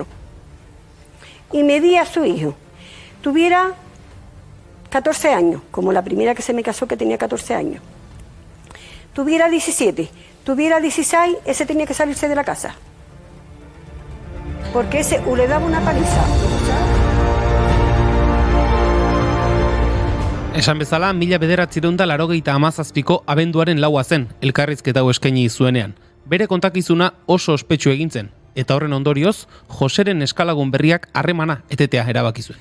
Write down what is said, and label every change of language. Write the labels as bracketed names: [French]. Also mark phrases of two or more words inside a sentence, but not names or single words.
[Spanish] Y medía a su hijo. Tuviera 14 años, como la primera que se me casó que tenía 14 años. Tuviera 17, tuviera 16, ese tenía que salirse de la casa. Porque ese o le daba una paliza. [Basque] Esan bezala, 1987ko abenduaren laua zen, elkarrizketa hau eskaini zuenean. Bere kontakizuna oso ospetsu egin zen, eta horren ondorioz, Joseren eskalagun berriak harremana etetea erabaki zuen.